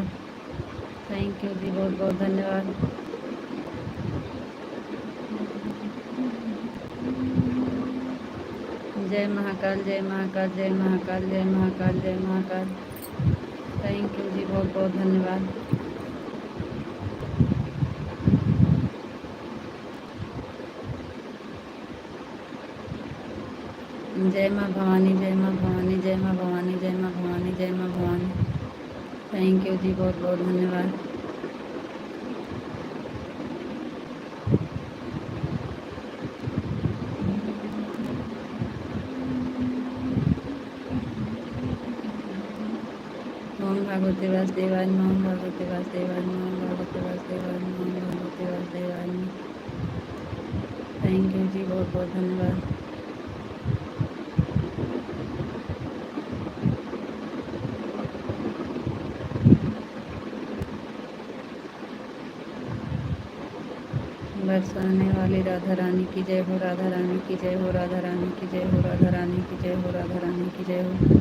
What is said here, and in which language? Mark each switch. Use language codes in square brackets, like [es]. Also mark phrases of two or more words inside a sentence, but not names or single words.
[en] thank you [hi] जी, बहुत बहुत धन्यवाद। जय महाकाल, जय महाकाल, जय महाकाल, जय महाकाल, जय महाकाल। [en] thank you [hi] जी, बहुत बहुत धन्यवाद। जय माँ भवानी, जय माँ भवानी, जय माँ भवानी, जय माँ भवानी, जय माँ भवानी। [en] thank you [hi] जी, बहुत बहुत धन्यवाद। [sa] ओम भगवते वासुदेवाय नमः, ओम भगवते वासुदेवाय नमः, ओम भगवते वासुदेवाय नमः, ओम भगवते वासुदेवाय नमः। [en] thank you [hi] जी, बहुत बहुत धन्यवाद। बरसाने वाली राधा रानी की जय हो, राधा रानी की जय हो, राधा रानी की जय हो, राधा रानी की जय हो, राधा रानी की जय हो।